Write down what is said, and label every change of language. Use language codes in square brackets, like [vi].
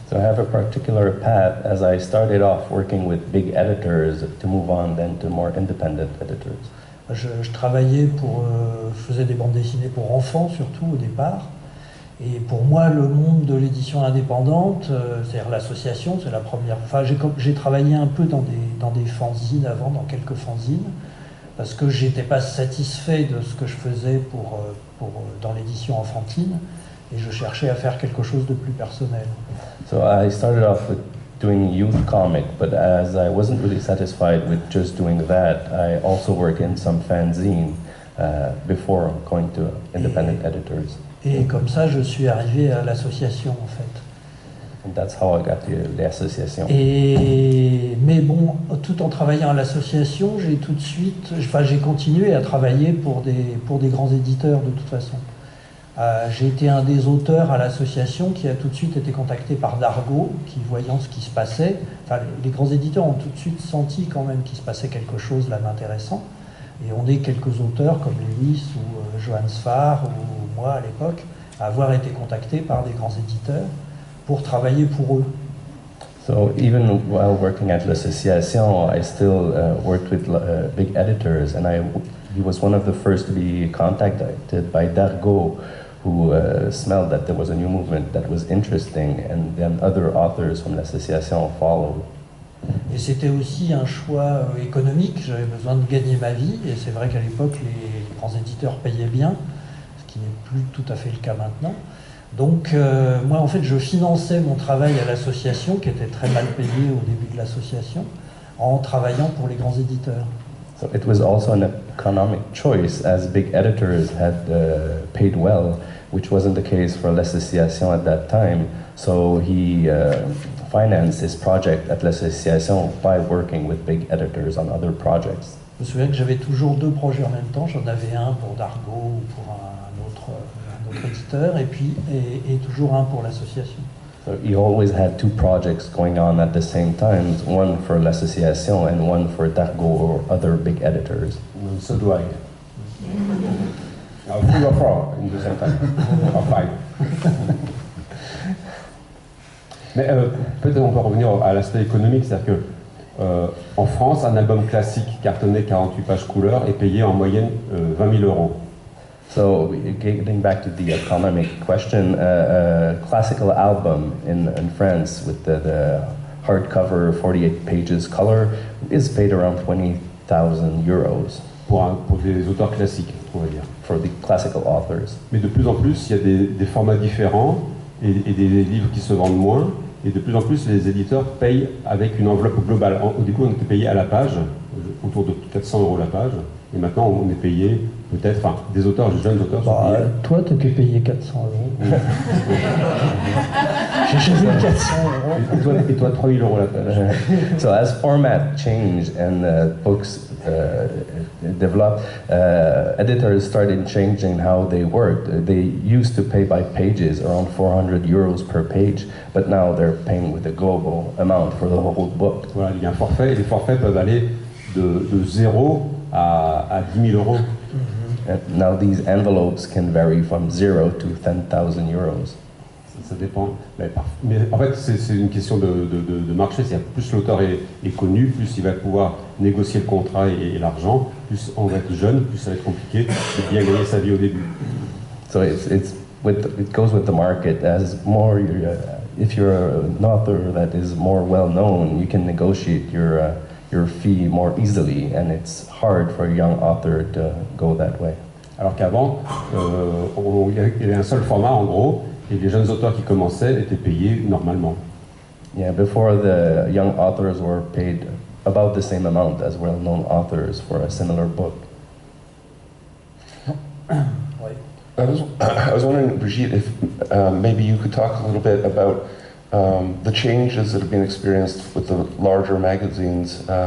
[en] So I have a particular path as I started off working with big editors to move on then to more independent editors. [fr] Je travaillais je faisais des bandes dessinées pour enfants surtout au départ. Et pour moi, le monde de l'édition indépendante, c'est-à-dire l'association, c'est la première. Enfin, j'ai travaillé un peu dans des fanzines avant, dans quelques fanzines, parce que j'étais pas satisfait de ce que je faisais dans l'édition enfantine, et je cherchais à faire quelque chose de plus personnel. [en] So I started off with doing youth comic, but as I wasn't really satisfied with just doing that, I also worked in some fanzine before going to independent editors. [fr] Et comme ça, je suis arrivé à l'association, en fait. [en] And that's how I got to l'association. [fr] Mais bon, tout en travaillant à l'association, j'ai continué à travailler pour des grands éditeurs de toute façon. J'ai été un des auteurs à l'association qui a tout de suite été contacté par Dargaud, qui voyant ce qui se passait, enfin les grands éditeurs ont tout de suite senti quand même qu'il se passait quelque chose là d'intéressant. Et on est quelques auteurs comme Lewis ou Johann Sfar ou moi à l'époque à avoir été contactés par des grands éditeurs pour travailler pour eux. [en] So even while working at l'association, I still worked with big editors, and he was one of the first to be contacted by Dargaud, who smelled that there was a new movement that was interesting, and then other authors from l'association followed. [fr] Et c'était aussi un choix économique, j'avais besoin de gagner ma vie, et c'est vrai qu'à l'époque les grands éditeurs payaient bien, ce qui n'est plus tout à fait le cas maintenant. Donc moi en fait je finançais mon travail à l'association, qui était très mal payé au début de l'association, en travaillant pour les grands éditeurs. [en] So it was also an economic choice, as big editors had paid well, which wasn't the case for l'association at that time. So he financed his project at l'association by working with big editors on other projects. Je me souviens que j'avais toujours deux projets en même temps. J'en avais un pour Dargaud ou pour un autre éditeur, et toujours un pour l'association. So he always had two projects going on at the same time, one for l'association and one for Dargaud or other big editors. So do I. 3 or 4 in the same time, or 5. [fr] Mais peut-être on peut revenir à l'aspect économique, c'est-à-dire que en France, un album classique cartonné 48 pages couleur est payé en moyenne 20 000 €. [en] So getting back to the economic question, a classical album in France with the hardcover 48 pages color is paid around 20,000 euros. [fr] pour des auteurs classiques, on va dire. [en] for the classical authors. [fr] Mais de plus en plus, il y a des formats différents et des livres qui se vendent moins. Et de plus en plus, les éditeurs payent avec une enveloppe globale. Au début, on était payé à la page, autour de 400 € la page. Et maintenant, on est payé peut-être, enfin, des auteurs, des jeunes auteurs sont payés. Toi, t'étais payé 400 €. J'ai jamais eu 400 €. Et toi 3000 € la page. [en] So as format changed and books developed, editors started changing how they worked. They used to pay by pages, around 400 € per page, but now they're paying with a global amount for the whole book. [fr] Voilà, il y a un forfait, et les forfaits peuvent aller de 0 à 10 000 €. [en] And now these envelopes can vary from 0 to 10,000 €. [fr] Ça dépend. Mais en fait, c'est une question de marché. C'est-à-dire, plus l'auteur est connu, plus il va pouvoir négocier le contrat et l'argent, plus on va être jeune, plus ça va être compliqué de bien gagner sa vie au début. [en] So it goes with the market. As more, if you're an author that is more well known, you can negotiate your fee more easily, and it's hard for a young author to go that way. [fr] Alors qu'avant, il y avait un seul format en gros, et les jeunes auteurs qui commençaient étaient payés normalement. [en] Yeah, before the young authors were paid about the same amount as well-known authors for a similar book. I was wondering, Brigitte, if maybe you could talk a little bit about the changes that have been experienced with the larger magazines.